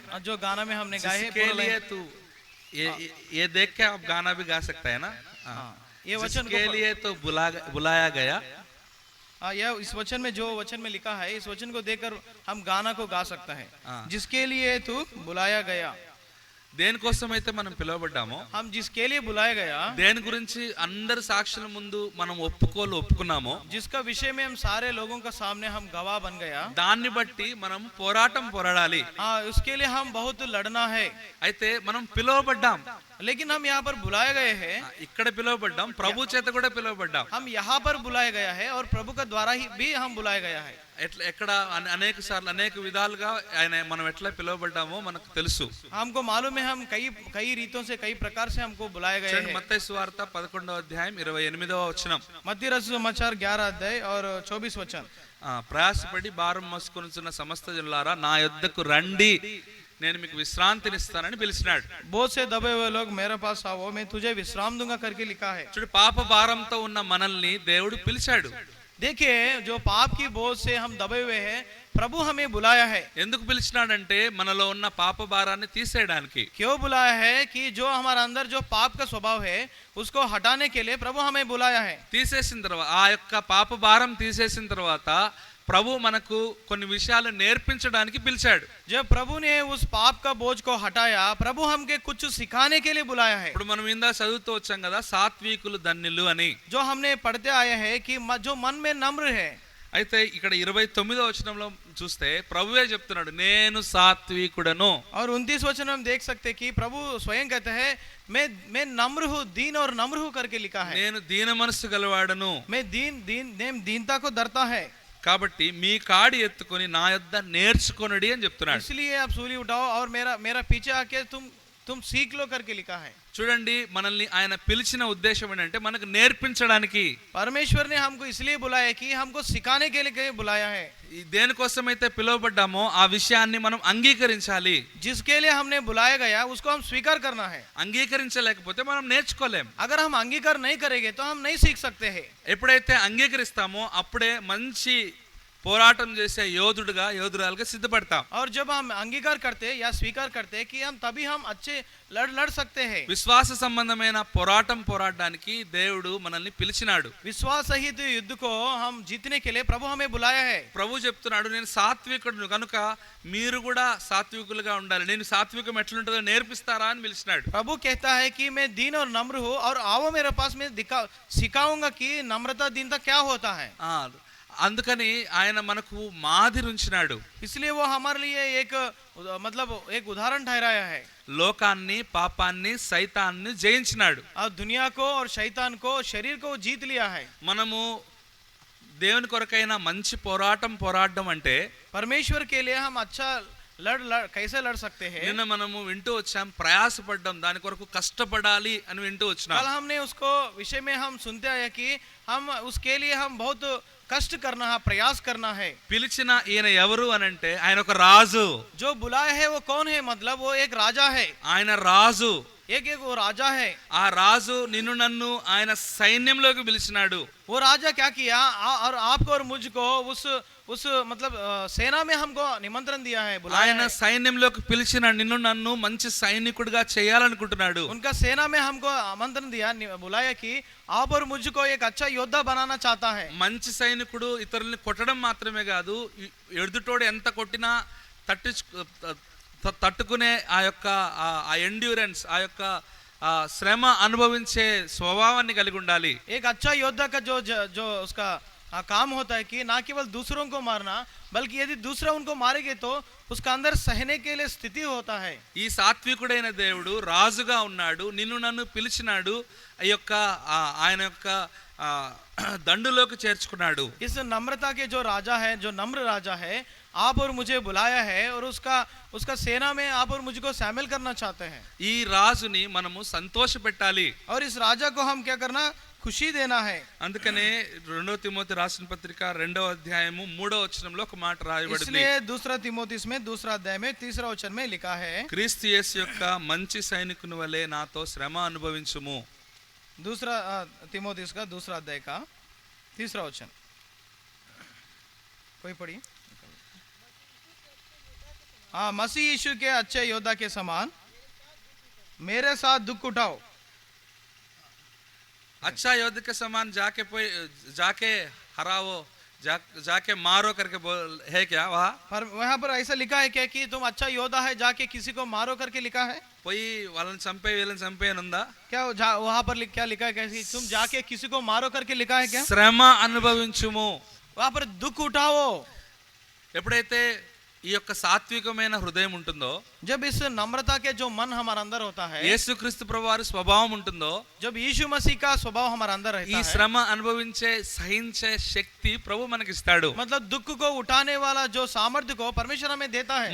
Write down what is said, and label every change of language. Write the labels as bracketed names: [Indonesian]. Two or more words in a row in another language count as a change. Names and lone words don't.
[Hindi] जो गाना में हमने गाए हैं जिसके लिए तू ये देख के आप गाना भी गा सकता है ना. ये वचन के लिए तो बुलाया गया. यह इस वचन में जो वचन में लिखा है, इस वचन को देखकर हम गाना को गा सकता है. जिसके लिए तू बुलाया गया. [Telugu] దేనికోసమైతే మనం పిలువబడ్డామో, [Hindi] हम जिसके लिए बुलाया गया, [Telugu] దేని గురించి అందరి సాక్షుల ముందు మనం ఒప్పుకున్నామో, [Hindi] जिसका विषय में हम सारे लोगों का सामने हम गवाह बन गया, [Telugu] దాన్ని బట్టి మనం పోరాడాలి. [Hindi] उसके लिए हम बहुत लड़ना है. [Telugu] అయితే మనం పిలువబడ్డాం, [Hindi] लेकिन हम यहाँ पर बुलाए गए हैं. [Telugu] ఇక్కడ పిలువబడ్డాం, ప్రభు చేత కూడా పిలువబడ్డాం. [Hindi] हम यहाँ पर बुलाया गया है और प्रभु का द्वारा ही भी हम बुलाया गया है. [Telugu] ఎక్కడ అనేక సార్లు అనేక విధాలుగా ఆయన మనం ఎట్లా పిలువబడ్డామో మనకు తెలుసు. [Hindi] हमको मालूम है, हम कई रीतों से, कई प्रकार से हमको बुलाया गया है. [Telugu] మత్తయి సువార్త 11:28 వచనం. [Hindi] मत्ती रचित समाचार 11 अध्याय और 24 वचन. [Telugu] ప్రయాసపడి భారం మోసుకొనుచున్న సమస్త జనులారా నా యొద్దకు రండి, నేను మీకు విశ్రాంతినిస్తానని పిలిచినాడు. [Hindi] बहुत से दबे हुए लोग मेरे पास आओ, मैं तुझे विश्राम दूंगा करके लिखा है. [Telugu] చూడు, పాప భారంతో ఉన్న మనల్ని దేవుడు పిలిచాడు. [Hindi] देखिए, जो पाप की बोझ से हम दबे हुए हैं, प्रभु हमें बुलाया है. [Telugu] ఎందుకు పిలిచినాడంటే మనలో ఉన్న పాప భారాన్ని తీసేయడానికి. [Hindi] क्यों बुलाया है? कि जो हमारे अंदर जो पाप का स्वभाव है उसको हटाने के लिए प्रभु हमें बुलाया है. [Telugu] తీసేసిన తర్వాత, ఆ యొక్క పాప భారం తీసేసిన తర్వాత ప్రభు మనకు కొన్ని విషయాలు నేర్పించడానికి పిలిచాడు. [Hindi] जब प्रभु ने उस पाप का बोझ को हटाया, प्रभु हमके कुछ सिखाने के लिए बुलाया है. [Telugu] ఇప్పుడు మనం ఇందా చదువుతూ వచ్చాం కదా, సాత్వికులు ధన్యులు అని. [Hindi] जो हमने पढ़ते आए हैं कि जो मन में नम्र है. [Telugu] అయితే ఇక్కడ 29వ వచనంలో చూస్తే ప్రభువే చెప్తున్నాడు, నేను సాత్వికుడను. [Hindi] और 29 वचन में हम देख सकते कि प्रभु स्वयं कहते हैं, मैं नम्र हूँ, दीन और नम्र हूँ करके लिखा है. [Telugu] నేను దీన మనసు గలవాడను. [Hindi] मैं दीनता को डरता है. [Telugu] కాబట్టి మీ కాడి ఎత్తుకొని నా యొద్ద నేర్చుకొనుడి అని చెప్తున్నాడు. [Hindi] इसलिए आप सूली उठाओ और मेरा पीछे आके तुम सीख लो करके लिखा है. [Telugu] చూడండి, మనల్ని ఆయన పిలిచిన ఉద్దేశం ఏంటంటే మనకు నేర్పించడానికి. [Hindi] परमेश्वर ने हमको इसलिए बुलाया कि हमको सिखाने के लिए बुलाया है. [Telugu] దేనికోసమైతే పిలువబడ్డామో ఆ విషయాన్ని మనం అంగీకరించాలి. [Hindi] जिसके लिए हमने बुलाया गया उसको हम स्वीकार करना है. [Telugu] అంగీకరించలేకపోతే మనం నేర్చుకోలేం. [Hindi] अगर हम अंगीकार नहीं करेंगे तो हम नहीं सीख सकते हैं. [Telugu] ఎప్పుడైతే అంగీకరిస్తామో అప్పుడే మంచి పోరాటం చేసే యోధురాలుగా సిద్ధపడతాం. [Hindi] और जब हम अंगीकार करते या स्वीकार करते कि हम तभी हम अच्छे लड़ सकते हैं. [Telugu] విశ్వాస సంబంధమైన పోరాడడానికి దేవుడు మనల్ని పిలిచినాడు. [Hindi] विश्वास सहित युद्ध को हम जीतने के लिए प्रभु हमें बुलाया है. [Telugu] ప్రభు చెప్తున్నాడు, నేను సాత్వికుడును కనుక మీరు కూడా సాత్వికులుగా ఉండాలి, నేను సాత్వికం ఎట్లుంటుందో నేర్పిస్తారా అని పిలిచినాడు. [Hindi] प्रभु कहता है कि मैं दीन और नम्र हूँ और आओ मेरे पास, मैं सिखाऊंगा कि नम्रता दीनता क्या होता है. [Telugu] అందుకని ఆయన మనకు మాదిరి ఉంచినాడు. [Hindi] इसलिए वो हमारे लिए एक मतलब एक उदाहरण ठहराया है. [Telugu] లోకాన్ని, పాపాన్ని, సైతాన్ని జయించినాడు. [Hindi] और दुनिया को और शैतान को, शरीर को जीत लिया है. [Telugu] మనము దేవుని కొరకైన మంచి పోరాడడం అంటే [Hindi] परमेश्वर के लिए हम अच्छा कैसे लड़ सकते हैं. [Telugu] నిన్న మనము వింటూ వచ్చాం, ప్రయాసపడ్డం, దాని కొరకు కష్టపడాలి అని వింటూ వచ్చినాం. [Hindi] कल हमने उसको विषय में हम सुनते आए कि हम उसके लिए हम बहुत कष्ट करना है, प्रयास करना है. [Telugu] పిలిచిన ఈయన ఎవరు అనంటే ఆయన ఒక రాజు. [Hindi] जो बुलाया है वो कौन है, मतलब वो एक राजा है. [Telugu] ఆయన రాజు. [Hindi] एक वो राजा है. [Telugu] ఆ రాజు నిన్ను నన్ను ఆయన సైన్యంలోకి పిలిచినాడు. [Hindi] वो राजा क्या किया, और आपको और मुझको उस मतलब सेना में हमको निमंत्रण दिया है, बुलाया [Telugu] ఆయన [Hindi] है. [Telugu] సైన్యంలోకి పిలిచిన నిన్ను నన్ను మంచి సైనికుడిగా చేయాలనుకుంటున్నాడు. [Hindi] उनका सेना में हमको आमंत्रण दिया, बुलाया कि आप और मुझको एक अच्छा योद्धा बनाना चाहता है. [Telugu] మంచి సైనికుడు ఇతరుల్ని కొట్టడం మాత్రమే కాదు, ఎదుటోడు ఎంత కొట్టినా తట్టుకునే ఆ యొక్క ఆ ఎండ్యూరెన్స్, ఆ యొక్క శ్రమ అనుభవించే స్వభావాన్ని కలిగి ఉండాలి. [Hindi] एक अच्छा योद्धा का जो उसका काम होता है कि ना केवल दूसरों को मारना, बल्कि यदि दूसरा उनको मारेंगे तो उसका अंदर सहने के लिए स्थिति होता है. [Telugu] ఈ సాత్వికుడైన దేవుడు రాజుగా ఉన్నాడు, నిన్ను నన్ను పిలిచినాడు, ఈ యొక్క ఆయన యొక్క దండులోకి చేర్చుకున్నాడు. [Hindi] इस नम्रता के जो राजा है, जो नम्र राजा है, आप और मुझे बुलाया है और उसका सेना में आप और मुझको शामिल करना चाहते हैं. [Telugu] ఈ రాజుని మనము సంతోషపెట్టాలి. [Hindi] और इस राजा को हम क्या करना, खुशी देना है. [Telugu] అందుకనే 2 తిమోతి రాసిన పత్రిక 2వ అధ్యాయము 3వ వచనంలో ఒక మాట రాయబడింది. [Hindi] इसलिए दूसरा तिमोथी में 2रा अध्याय में 3रा वचन में लिखा है, [Telugu] క్రీస్తు యేసు యొక్క మంచి సైనికుని వలె నాతో శ్రమ అనుభవించుము. [Hindi] दूसरा तिमोथी का 2रा अध्याय का 3रा वचन. कोई पढ़िए. हाँ, मसीह यीशु के अच्छे योद्धा के समान मेरे साथ दुख उठाओ. अच्छा योद्धा के समान जाके हराओ, जाके मारो करके बोल है क्या वहाँ? पर वहाँ पर ऐसा लिखा है क्या कि तुम अच्छा योद्धा है, जाके किसी को मारो करके लिखा है? [Telugu] పోయి వాళ్ళని చంపే వీళ్ళని చంపే అని ఉందా? [Hindi] क्या वहाँ पर क्या लिखा है, कैसे तुम जाके किसी को मारो करके लिखा है क्या? [Telugu] శ్రమ అనుభవించుము. [Hindi] वहाँ पर दुख उठाओ. [Telugu] ఎప్పుడైతే ఈ యొక్క సాత్వికమైన హృదయం ఉంటుందో, [Hindi] जब इस नम्रता के जो मन हमारे अंदर होता है, [Telugu] యేసుక్రీస్తు ప్రభువారి స్వభావం ఉంటుందో, [Hindi] जब यीशु मसीह का स्वभाव हमारे अंदर [Telugu] ఈ [Hindi] रहता है, [Telugu] శ్రమ అనుభవించే సహించే శక్తి ప్రభు మనకి ఇస్తాడు. [Hindi] मतलब दुख को उठाने वाला जो सामर्थ्य को परमेश्वर हमें देता है.